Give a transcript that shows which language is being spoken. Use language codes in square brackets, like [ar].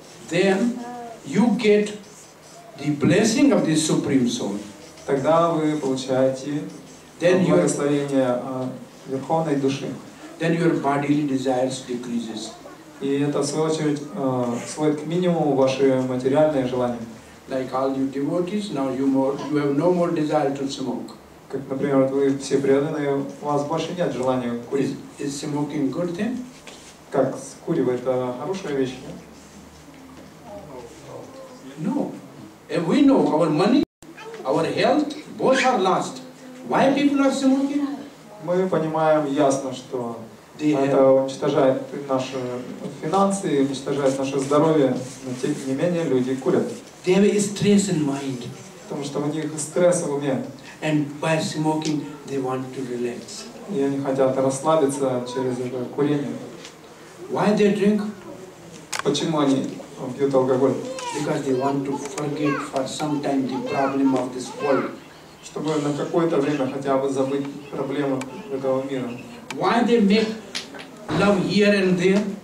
[en] Then you get the blessing of the Supreme Soul. [ru] Тогда вы получаете благословение Верховной Души. [en] Then your bodily desires decreases. [ru] И это, в свою очередь, сводит к минимуму ваши материальные желания. [en] Like all you devotees, now you have no more desire to smoke. [ru] Как, например, вы все преданные, у вас больше нет желания курить. [en] Is smoking good thing? [ru] Как куривать, это хорошая вещь? [en] No. And we know our money, our health, both are lost. Why people are smoking? [ru] Мы понимаем ясно, что это уничтожает наши финансы, уничтожает наше здоровье, но тем не менее люди курят. [en] They have a stress in mind. [ru] Потому что у них стресс в уме. [en] And by smoking, they want to relax. [ru] И они хотят расслабиться через это курение. [en] Why they drink? [ru] Почему они пьют алкоголь? [en] Because they want to forget for some time the problem of this world. [ru] Чтобы на какое-то время хотя бы забыть проблемы этого мира. [en] Why they make love here and there?